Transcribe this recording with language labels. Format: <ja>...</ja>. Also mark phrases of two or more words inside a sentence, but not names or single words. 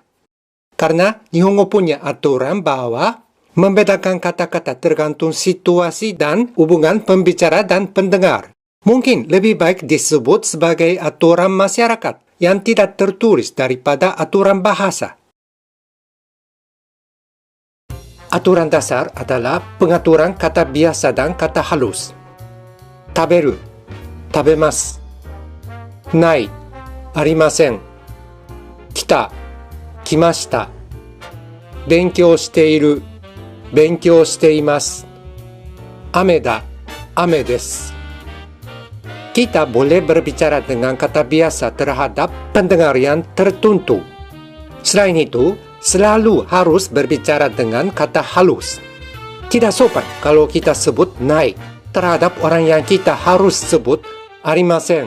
<id>Karena Nihongo punya aturan bahwa membedakan kata-kata tergantung situasi dan hubungan pembicara dan pendengar. Mungkin lebih baik disebut sebagai aturan masyarakat yang tidak tertulis daripada aturan bahasa. Aturan dasar adalah pengaturan kata biasa dan kata halus.</id> <ja>食べる、食べます。ない、ありません. Kita, 来ました。勉強している。勉強しています。雨だ。雨です。</ja> <id>kita boleh berbicara dengan kata biasa terhadap pendengar yang tertentu. Selain itu, selalu harus berbicara dengan kata halus. Tidak sopan kalau kita sebut naik terhadap orang yang kita harus sebut arimasen.</id>